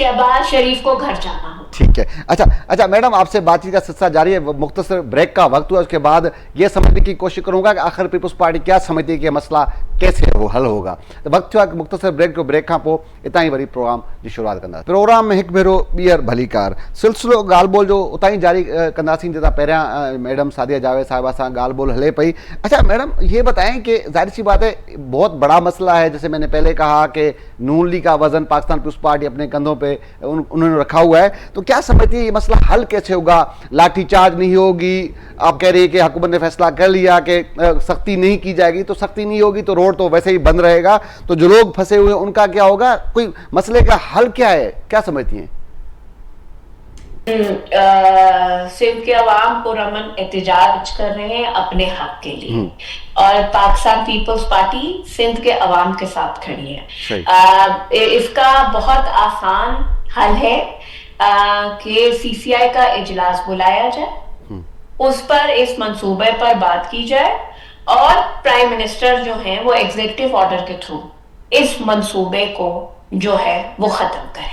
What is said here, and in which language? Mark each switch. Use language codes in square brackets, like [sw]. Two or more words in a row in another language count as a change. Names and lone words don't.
[ur] شہباز شریف کو گھر جانا ہو. ٹھیک ہے. اچھا میڈم، آپ سے بات چیت کا سلسلہ جاری ہے. مختصر بریک کا وقت ہوا، اس کے بعد یہ سمجھنے کی کوشش کروں گا کہ آخر پیپلز پارٹی کیا سمجھتی ہے کہ مسئلہ کیسے حل ہوگا. [sd] وقت ہوا مختصر بریک جو بریک کھاں پو اتنا ہی وری پروگرام جی شروعات کندا. پروگرام میں ایک بھیرو ॿीहर भली कार सिलसिलो ॻाल्हि ॿोल जो उतां ही जारी कंदासीं जैसा पहिरियां मैडम सादिया जावेद साहिबा सां ॻाल्हि ॿोल हले पई. [ur] اچھا میڈم، یہ بتائیں کہ ظاہر سی بات ہے بہت بڑا مسئلہ ہے، جیسے میں نے پہلے کہا کہ نون لیگ کا وزن پاکستان پیپلز پارٹی اپنے کندھوں پہ انہوں نے رکھا ہوا ہے. تو کیا سمجھتی ہے یہ مسئلہ حل کیسے ہوگا؟ لاٹھی چارج نہیں ہوگی، آپ کہہ رہی ہے کہ حکومت نے فیصلہ کر لیا کہ سختی نہیں کی جائے گی، تو سختی نہیں ہوگی تو روڈ تو ویسے ہی بند رہے گا، تو جو لوگ پھنسے ہوئے ہیں ان کا کیا ہوگا? کوئی مسئلے کا حل کیا ہے، کیا سمجھتی ہیں? سندھ کے عوام پرامن احتجاج کر رہے ہیں اپنے حق کے لیے، اور پاکستان پیپلز پارٹی سندھ کے عوام کے ساتھ کھڑی ہے. اس کا بہت آسان حل ہے کہ CCI کا اجلاس بلایا جائے، اس پر اس منصوبے پر بات کی جائے، اور [en] prime minister [ur] جو ہیں وہ [en] executive order [ur] کے تھرو اس منصوبے کو جو ہے وہ ختم کریں.